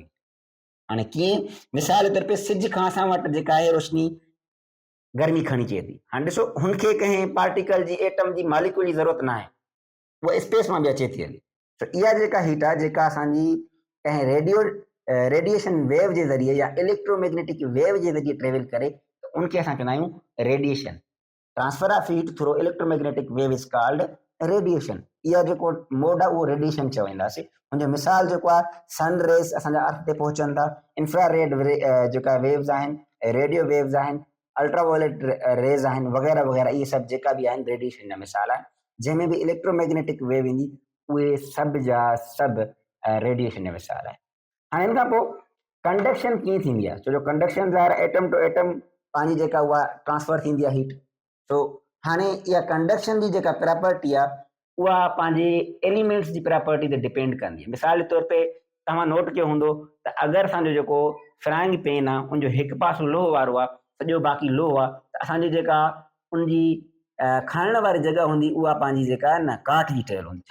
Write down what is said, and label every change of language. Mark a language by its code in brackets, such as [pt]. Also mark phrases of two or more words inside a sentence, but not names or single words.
[sd] हाणे कीअं, मिसाल जे तौर ते सिज खां असां वटि जेका आहे रोशनी गर्मी खणी अचे थी। हाणे ॾिसो, हुनखे कंहिं पार्टिकल जी, एटम जी, मालिक्यूल जी ज़रूरत न आहे, उहा स्पेस मां बि अचे थी हली। त इहा जेका हीट आहे, जेका असांजी कंहिं [en] radiation wave [sd] जे ज़रिए या [en] electromagnetic wave [sd] जे ज़रिए ट्रेवल करे, त उनखे असां चवंदा आहियूं रेडिएशन। [en] Transfer of heat through electromagnetic wave is called radiation. [sd] इहा जेको मोड आहे उहो रेडिएशन चवंदासीं। हुनजो मिसाल जेको आहे, [en] sun rays [sd] असांजा अर्थ ते पहुचनि था, इंफ्रारेड जेका वेव्स आहिनि, [en] radio waves [sd] आहिनि, [en] ultraviolet rays [sd] आहिनि, वग़ैरह वग़ैरह, इहे सभु जेका बि आहिनि रेडिएशन जा मिसाल आहिनि। जंहिंमें बि [en] electromagnetic wave [sd] ईंदी, उहे सभु जा सभु रेडिएशन जा मिसाल आहिनि। हाणे हिन खां पोइ कंडक्शन कीअं थींदी आहे, छो जो कंडक्शन ज़ाहिर [en] atom to atom [sd] पंहिंजी जेका उहा ट्रांसफर थींदी आहे हीट। तो हाणे इहा कंडक्शन जी जेका प्रॉपर्टी आहे, उहा पंहिंजे एलिमेंट्स जी प्रॉपर्टी ते डिपेंड कंदी आहे। मिसाल जे तौर ते तव्हां नोट कयो हूंदो त अगरि असांजो जेको [en] frying pan [sd] आहे, उनजो हिकु पासो लोह वारो आहे, सॼो बाक़ी लोह आहे, त असांजी जेका उनजी खणण वारी जॻह हूंदी, उहा पंहिंजी जेका आहे न, काठ जी ठहियल हूंदी।